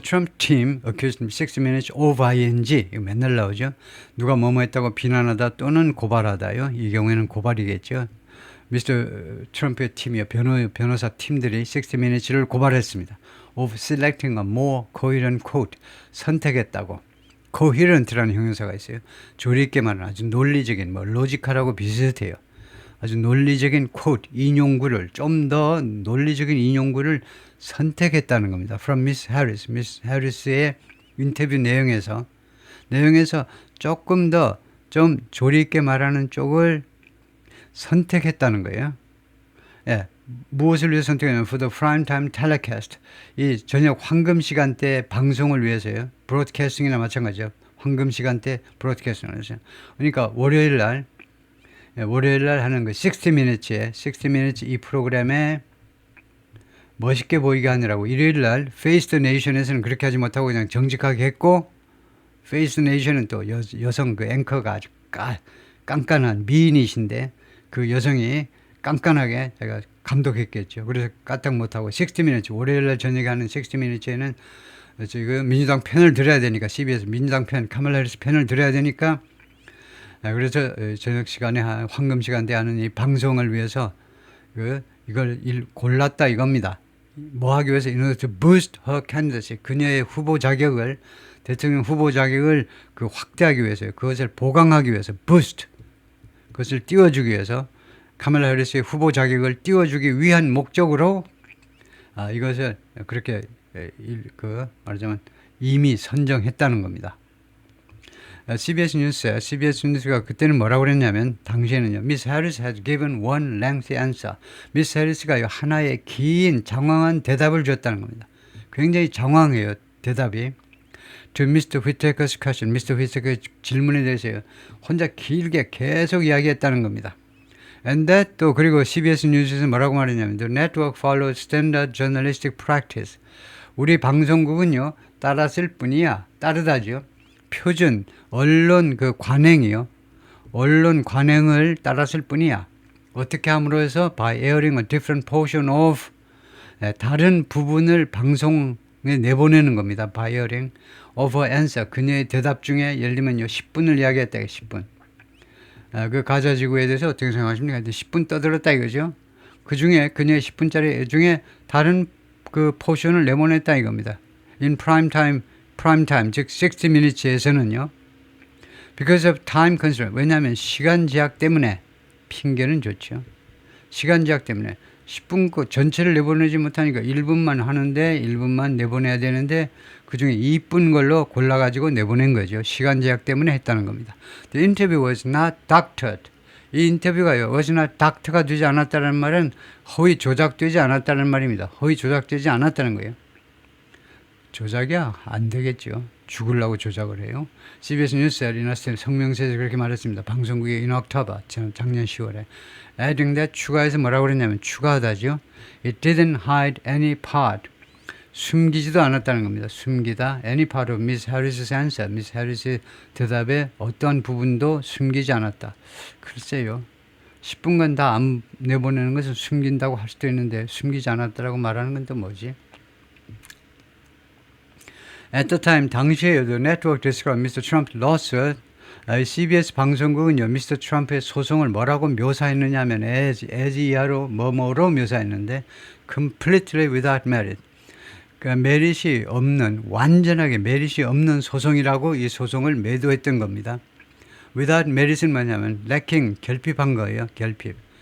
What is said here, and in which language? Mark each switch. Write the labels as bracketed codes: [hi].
[en] Trump team accused 60 Minutes of ING. [ko] 이거 맨날 나오죠. 누가 뭐뭐 했다고 비난하다 또는 고발하다요. 이 경우에는 고발이겠죠. Mr. 트럼프의 팀이요. 변호사 팀들이 60 Minutes를 고발했습니다. [en] Of selecting a more coherent quote. [ko] 선택했다고. coherent라는 형용사가 있어요. 조리 있게 말하는 아주 논리적인, 로지컬하고 비슷해요. 아주 논리적인 quote, 인용구를, 좀 더 논리적인 인용구를 선택했다는 겁니다. [en] From Miss Harris. [ko] Miss Harris의 인터뷰 내용에서 조금 더 좀 조리 있게 말하는 쪽을 선택했다는 거예요. 예, 무엇을 위해 선택했냐면 [en] for the prime time telecast. [ko] 이 저녁 황금 시간대 방송을 위해서요. 브로드캐스팅이나 마찬가지죠. 황금 시간대 브로드캐스팅을 해서. 그러니까 월요일 날 하는 그 60 Minutes 이 프로그램에 멋있게 보이게 하느라고 일요일 날 Face the Nation에서는 그렇게 하지 못하고 그냥 정직하게 했고, Face the Nation은 또 여성 그 앵커가 아주 깐깐한 미인이신데 그 여성이 깐깐하게 제가 감독했겠죠. 그래서 까딱 못하고 60 Minutes 월요일 날 저녁에 하는 60 Minutes에는 지금 민주당 편을 들어야 되니까, CBS 민주당 편, 카멀라 해리스 편을 들어야 되니까, 그래서 저녁 시간에 황금 시간대 하는 이 방송을 위해서 이걸 골랐다 이겁니다. 뭐 하기 위해서 [en] in order to boost her candidacy. [ko] 그녀의 후보 자격을, 대통령 후보 자격을 확대하기 위해서요. 그것을 보강하기 위해서 boost. 그것을 띄워주기 위해서 카멀라 해리스의 후보 자격을 띄워주기 위한 목적으로 이것을 그렇게 말하자면 이미 선정했다는 겁니다. CBS 뉴스가 그때는 뭐라고 그랬냐면, 당시에는요, [en] Miss Harris has given one lengthy answer. [ko] 미스 해리스가 하나의 긴 장황한 대답을 줬다는 겁니다. 굉장히 장황해요, 대답이. [en] To Mr. Whitaker's question, Mr. [ko] Whitaker의 질문에 대해서 혼자 길게 계속 이야기했다는 겁니다. [en] And that [ko] 또 그리고 CBS 뉴스에서 뭐라고 말했냐면, [en] The network follows standard journalistic practice. [ko] 우리 방송국은요, 따랐을 뿐이야. 따르다죠. 표준 언론 관행이요. 언론 관행을 따랐을 뿐이야. 어떻게 함으로 해서 [en] by airing a different portion of, [ko] 다른 부분을 방송에 내보내는 겁니다. [en] by airing of her answer. [ko] 그녀의 대답 중에 예를 들면요, 10분을 이야기했다. 10분. 그 가자지구에 대해서 어떻게 생각하십니까? 10분 떠들었다 이거죠. 그 중에 그녀의 10분짜리 중에 다른 포션을 내보냈다 이겁니다. [en] In prime time, [ko] 즉 60 Minutes에서는요. [en] Because of time constraint. [ko] 왜냐하면 시간 제약 때문에. 핑계는 좋죠. 시간 제약 때문에 10분 전체를 내보내지 못하니까 1분만 하는데 1분만 내보내야 되는데 그중에 2분 걸로 골라가지고 내보낸 거죠. 시간 제약 때문에 했다는 겁니다. [en] The interview was not doctored. [ko] 이 인터뷰가요, was not doctor가 되지 않았다는 말은 허위 조작되지 않았다는 말입니다. 허위 조작되지 않았다는 거예요. 조작이야? 안 되겠죠. 죽으려고 조작을 해요. CBS 뉴스에 리나스텔 성명서에서 그렇게 말했습니다. 방송국의 [en] in October, [ko] 작년 10월에. [en] adding that, [ko] 추가해서 뭐라고 그랬냐면, 추가하다죠. [en] It didn't hide any part. [ko] 숨기지도 않았다는 겁니다. 숨기다. [en] any part of Miss Harris's answer. [ko] Miss Harris의 대답의 어떠한 부분도 숨기지 않았다. 글쎄요. 10분간 다 안 내보내는 것을 숨긴다고 할 수도 있는데 숨기지 않았다라고 말하는 건 또 뭐지? [en] At the time, [ko] 당시에요, [en] the network described Mr. Trump's lawsuit. [ko] CBS 방송국은요, Mr. Trump의 소송을 뭐라고 묘사했느냐 하면 as 이하로 뭐뭐로 묘사했는데 [en] completely without merit. [ko] 그러니까 메릿이 없는, 완전하게 메릿이 없는 소송이라고 이 소송을 매도했던 겁니다. without merit은 뭐냐면 lacking, 결핍한 거예요. 결핍.